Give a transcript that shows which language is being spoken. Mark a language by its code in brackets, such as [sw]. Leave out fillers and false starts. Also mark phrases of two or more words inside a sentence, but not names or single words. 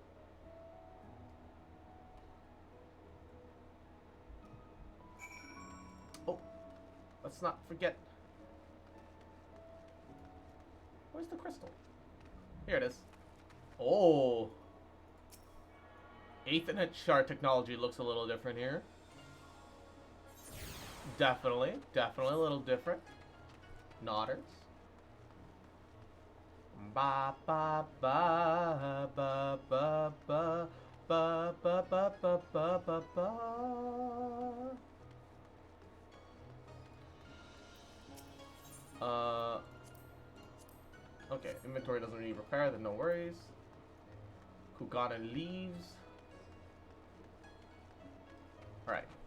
[en] Oh, let's not forget. Where's the crystal? Here it is. Oh. Ethernet shard technology looks a little different here. Definitely a little different. Nodders. Ba ba ba ba ba ba ba ba ba ba ba ba ba. Okay, inventory doesn't need repair, then no worries. Kugana leaves. Alright.